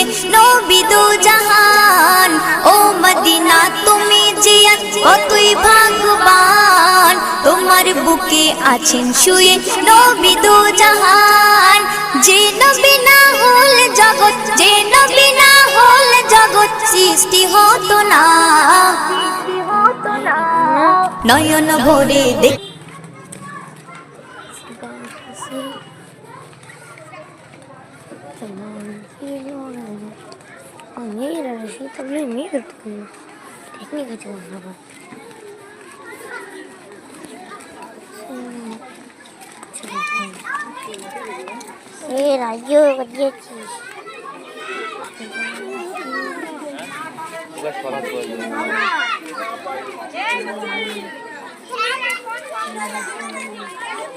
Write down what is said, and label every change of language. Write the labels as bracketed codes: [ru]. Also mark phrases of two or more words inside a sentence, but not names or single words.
[bn] নবী দো জাহান ও মদিনা তুমি যে কতই ভাগ্যবান তোমার বুকে আছেন শুয়ে নবী দো জাহান যে নবী না হল জগৎ যে নবী না হল জগৎ সৃষ্টি হতো না নয়ন ভরে দেখ [es] Mira, sí, también mira, técnica de una. Mira, yo quería que